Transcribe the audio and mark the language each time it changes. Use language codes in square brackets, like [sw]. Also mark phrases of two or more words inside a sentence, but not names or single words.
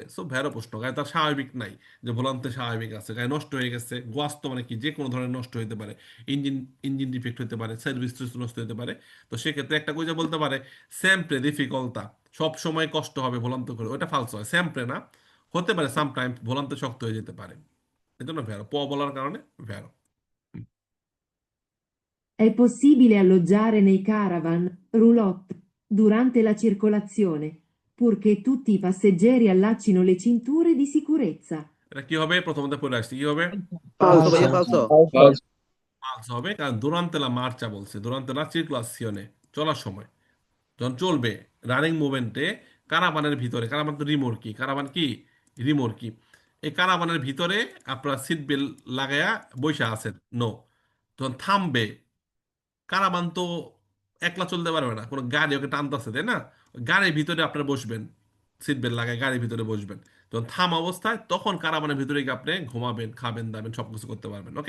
[bn] সো ভেরো প্রশ্ন, গাড়ি তার স্বাভাবিক নাই, যে ভোলান্তে স্বাভাবিক আছে, গাড়ি নষ্ট হয়ে গেছে, গোয়াস্ত মানে কি যে কোনো ধরনের নষ্ট হতে পারে, ইঞ্জিন ইঞ্জিন ডিফেক্ট হতে পারে, সার্ভিস নষ্ট হতে পারে। তো সেক্ষেত্রে একটা কইজা বলতে পারে [it] sempre difficoltà, [bn] সব সময় কষ্ট হবে ভোলান্তে করে, ওটা ফালস হয়, সেমপ্রে না, হতে পারে সামটাইম ভোলান্তে শক্ত হয়ে যেতে পারে, এই জন্য ভেরো বলার কারণে ভেরো। [it] È possibile alloggiare nei caravan, roulotte, durante la circolazione, purché tutti i passeggeri allacino le cinture di sicurezza. [bn] এটা কি হবে, প্রথমত পড়ে আসছে কি হবে, [it] Falso, Falso. ভাইয়া falso. Falso. [bn] ফালস হবে, কারণ [it] durante la marcia [bn] বলছে, [it] durante la circolazione [bn] চলার সময়, যখন চলবে [en] running movement, [bn] কারাবানের ভিতরে, কারাবান তো রিমোর্কি, কারাবান কি রিমোর্কি, এই কারাবানের ভিতরে আপনারা [en] seat belt [bn] লাগায়া বৈশা আছেন, নো, যখন থামবে, কারাবান তো একলা চলতে পারবে না, কোনো গাড়ি ওকে টানতেছে, তাই না, গাড়ির ভিতরে আপনারা বসবেন, [en] seat belt [bn] লাগায় গাড়ির ভিতরে বসবেন, যখন থাম অবস্থায় তখন কারাবানের ভিতরে গিয়ে আপনি ঘুমাবেন, খাবেন দাবেন, সবকিছু করতে পারবেন, ওকে।